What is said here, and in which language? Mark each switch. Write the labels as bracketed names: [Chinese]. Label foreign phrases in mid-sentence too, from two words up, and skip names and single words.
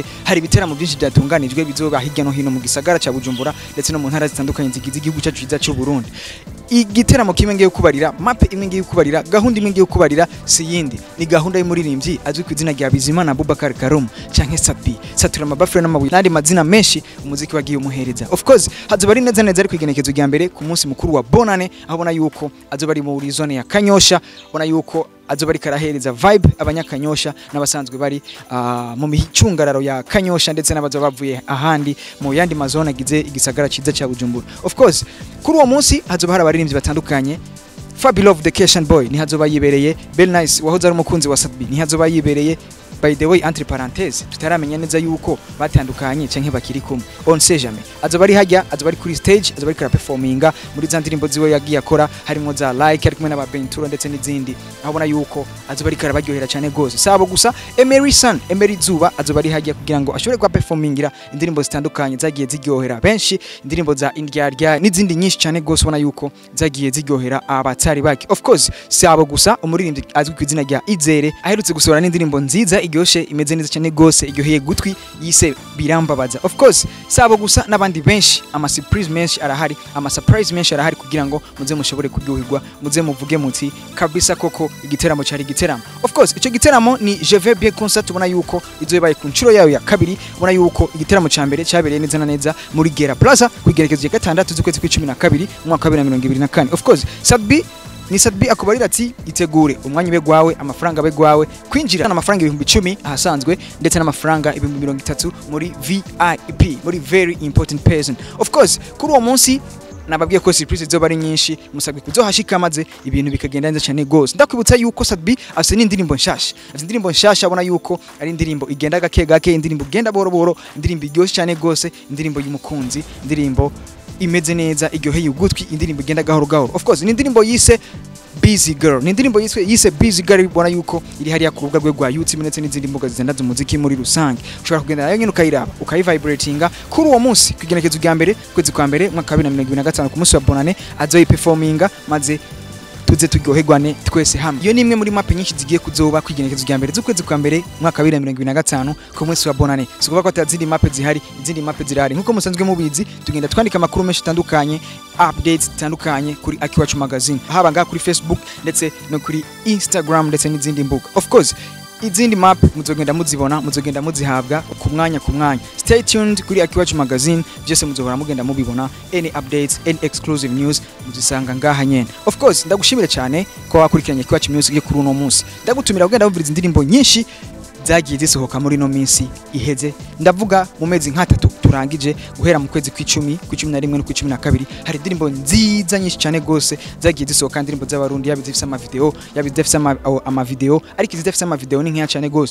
[Rundi] Hari ibiteramo byinshi byatunganijwe bizoba hirya no hino mu gisagara ca Bujumbura ndetse no mu ntara zitandukanye zigize igihugu cyacu cyiza cy'u Burundi. Igiteramo kimwe ngiye kubarira, map imwe ngiye kubarira, gahunda imwe ngiye kubarira si yindi, ni gahunda y'umuririmbyi azwi ku izina rya Bizimana Abubakar Karum canke Sabi. Satura amabafure n'amabuye n'andi mazina menshi umuziki wagiye umuhereza. [English] Of course, [Rundi] hazoba ari neza ari kwigenekezo rya mbere ku munsi mukuru wa Bonane, aho bona yuko azoba ari muri zone ya Kanyosha, bona yuko azoba ari karahereza vibe abanyakanyosha n'abasanzwe bari mu micungararo ya Kanyosha ndetse n'abazoba bavuye ahandi mu yandi mazone agize igisagara cyiza cya Bujumbura. [English] Of course, [Rundi] kuri uwo munsi hazoba hari abaririmbyi batandukanye. Fabi Love the Cation Boy ni hazoba yibereye, Bell Nice wahoze ari umukunzi wa Sabi ni hazoba yibereye. [English] By the way, [French] entre parenthèses, [Rundi] tutaramenya neza yuko batandukanye canke bakiri kumwe. [French] On sait jamais. [Rundi] Azoba ari hajya, azoba ari kuri stage, azoba ari kara performinga muri za ndirimbo ziwe yagiye akora, harimo za like, ari kumwe n'ababentura ndetse n'izindi. Abona yuko azoba ari kara baryohera cyane gose. Sabo gusa Emery Zuba azoba ari hajya kugira ngo ashobore kwa performingira indirimbo zitandukanye zagiye ziryohera benshi, indirimbo za Indyarya n'izindi nyinshi cyane gose ubona yuko zagiye ziryohera abatari baki. [English] Of course, [Rundi] sabo gusa umuririmbyi azwi ku izina rya Izere aherutse gusohora n'indirimbo nziza igyoshe imeze neza cyane gose, iryoheye gutwi, yise Birambabaza. [English] Of course, [Rundi] sabo gusa n'abandi benshi, ama surprise menshi arahari kugira ngo muze mushobore kuryoherwa, muze muvuge muti kabisa koko igiteramo cyari igiteramo. [English] Of course, [Rundi] ico giteramo ni Je vais bien concert, ubona yuko izobaye ku ncuro yayo ya kabiri, ubona yuko igiteramo ca mbere cyabereye neza na neza muri Gera Plaza kwigerekezo ya gatandatu z'ukwezi kwa 12 umwaka wa 2024. [English] Of course, [Rundi] Sabi akubarira ati itegure umwanya ube gwawe, amafaranga abe gwawe, kwinjira n'amafaranga 10,000 ahasanzwe ndetse n'amafaranga 30,000 muri VIP, muri [English] very important person. Of course, [Rundi] kuri uwo munsi nababwiye ko surprise zoba ari nyinshi, musabwe kuzohashika maze ibintu bikagenda neza cyane gose. Ndakwibutsa yuko Sabi afite n'indirimbo nshasha, abona yuko ari indirimbo igenda gake, indirimbo igenda boro, indirimbo iryoshye cyane gose, indirimbo y'umukunzi, indirimbo imeze neza, iryoheye ugutwi, indirimbo igenda gahoro. [English] Of course, [Rundi] ni indirimbo yise Busy Girl. Ni indirimbo yise Busy Girl, ubona yuko iri hariya ku rubuga rwe rwa YouTube ndetse n'izindi mbuga zizendaza umuziki muri rusange. Ushobora kugenda nayo nyine ukayiraba, ukayivibratinga kuri uwo munsi kwigenekezo rya mbere kwezi kwa mbere mwaka wa 2025 ku munsi wa Bonane azoyi performinga maze tuze turyoherwane twese hamwe. Iyo ni imwe muri map nyinshi zigiye kuzoba kwigenekezo rya mbere z'ukwezi kwa mbere mwaka wa 2025 ku munsi wa Bonane. Sikuvuga ko atazindi map zihari, izindi map zirahari. Nkuko musanzwe mubizi, tugenda twandika amakuru menshi tandukanye, updates zitandukanye kuri Akiwacu magazine, haba ngaha kuri Facebook ndetse no kuri Instagram ndetse n'izindi mbuga. [English] Of course, [Rundi] izindi map muzogenda muzibona, muzogenda muzihabwa ku mwanya. [English] Stay tuned [Rundi] kuri Akiwacu magazine, byose muzohora mugenda mubibona. [English] Any updates, any exclusive news [Rundi] muzisanga ngaha nyene. [English] Of course, [Rundi] ndagushimire cyane ko wakurikiranye Akiwacu music kuri uno munsi. Ndagutumira kugenda wumviriza indirimbo nyinshi zagiye zisohoka muri no minsi iheze. Ndavuga mu mezi nk'atatu turangije guhera mu kwezi kw'icumi, kw'icumi no kw'icumi hari indirimbo nziza nyinshi cyane gose zagiye zisohoka, indirimbo z'abarundi yabizifise ama video, yabizifise ama video, ariko izifise ama video ni nk'iya cyane gose.